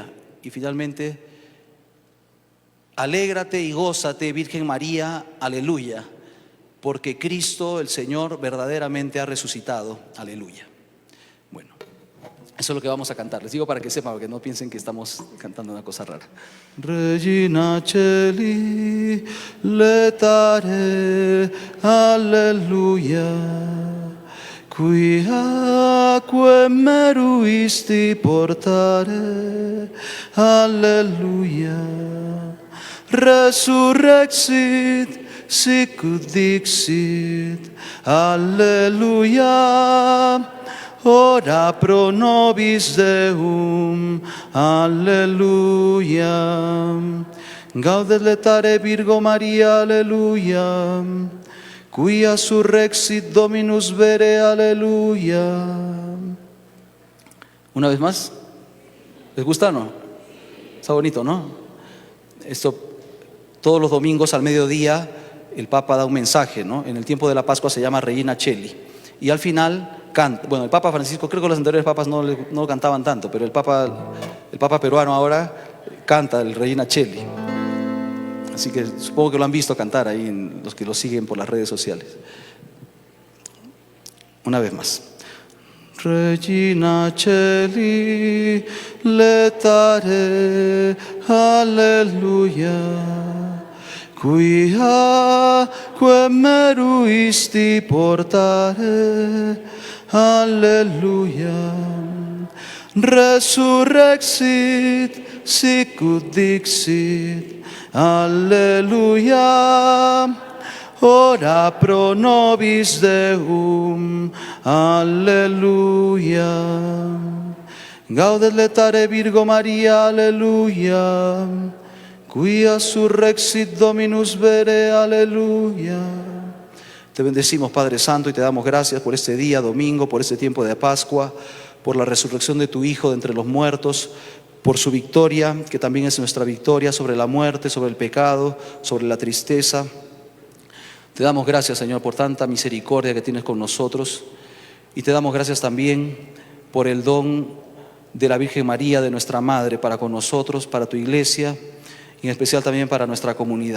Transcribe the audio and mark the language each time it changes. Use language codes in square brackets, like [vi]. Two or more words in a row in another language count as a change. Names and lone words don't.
[es] Y finalmente, alégrate y gózate, Virgen María, aleluya, porque Cristo el Señor verdaderamente ha resucitado, aleluya. Bueno, eso es lo que vamos a cantar. Les digo para que sepan, para que no piensen que estamos cantando una cosa rara. [la] Regina Celi, letare, alleluia, quiaque meruisti portare, alleluia, resurrexit, sicut dixit, alleluia. Ora pro nobis Deum, alleluia. Gaudet letare Virgo Maria, alleluia. Quia surrexit Dominus vere, alleluia. [es] Una vez más. ¿Les gusta o no? Está bonito, ¿no? Esto, todos los domingos al mediodía el Papa da un mensaje, ¿no? En el tiempo de la Pascua se llama Regina Celi. Y al final canta. Bueno, el Papa Francisco, creo que los anteriores papas no lo cantaban tanto, pero el Papa peruano ahora canta el Regina Celi. Así que supongo que lo han visto cantar ahí, los que lo siguen por las redes sociales. Una vez más. [la] Regina Celi, letare, alleluia. Quiaque meruisti portare, alleluia. Resurrexit, sicut dixit, alleluia. Ora pro nobis Deum, alleluia. Gaudet letare Virgo Maria, alleluia. Quia surrexit Dominus vere, [es] aleluya. Te bendecimos, Padre Santo, y te damos gracias por este día, domingo, por este tiempo de Pascua, por la resurrección de tu Hijo de entre los muertos, por su victoria, que también es nuestra victoria sobre la muerte, sobre el pecado, sobre la tristeza. Te damos gracias, Señor, por tanta misericordia que tienes con nosotros, y te damos gracias también por el don de la Virgen María, de nuestra Madre, para con nosotros, para tu iglesia, y en especial también para nuestra comunidad.